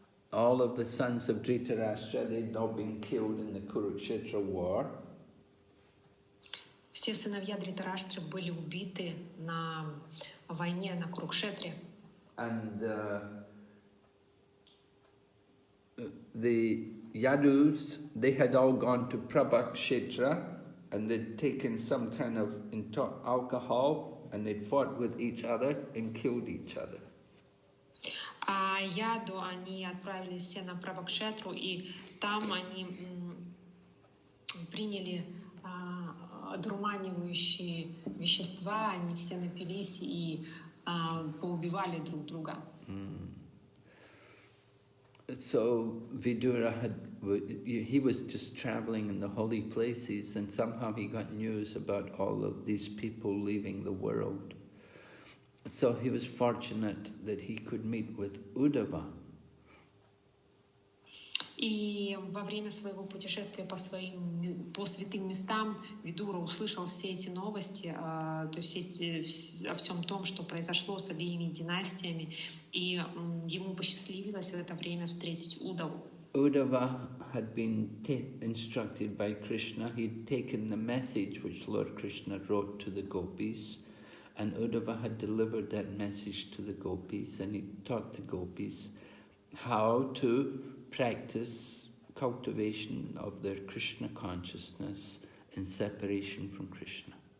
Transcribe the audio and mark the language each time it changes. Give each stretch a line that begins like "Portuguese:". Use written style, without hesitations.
English: All of the sons of Dhritarashtra, they'd all been killed in the Kurukshetra war.
Russian: Все сыновья Дритараштры были убиты на войне на Курукшетре.
English: And the Yadus, they had all gone to Prabhakshetra, and they'd taken some kind of alcohol, and they'd fought with each other and killed each other.
Russian: А Яду они отправились все на Прабхакшетру, и там они приняли одурманивающие вещества, они все напились и поубивали друг друга.
English: So Vidura he was just traveling in the holy places, and somehow he got news about all of these people leaving the world. So he was fortunate that he could meet with Uddhava.
Russian: И во время своего путешествия по святым местам Видура услышал все эти новости, то есть о всем том, что произошло с обеими династиями, и ему посчастливилось в это время встретить Уддаву.
English: Uddhava had been instructed by Krishna. He'd taken the message which Lord Krishna wrote to the gopis, and Uddhava had delivered that message to the gopis, and he taught the gopis how to practice cultivation of their Krishna consciousness in separation from Krishna.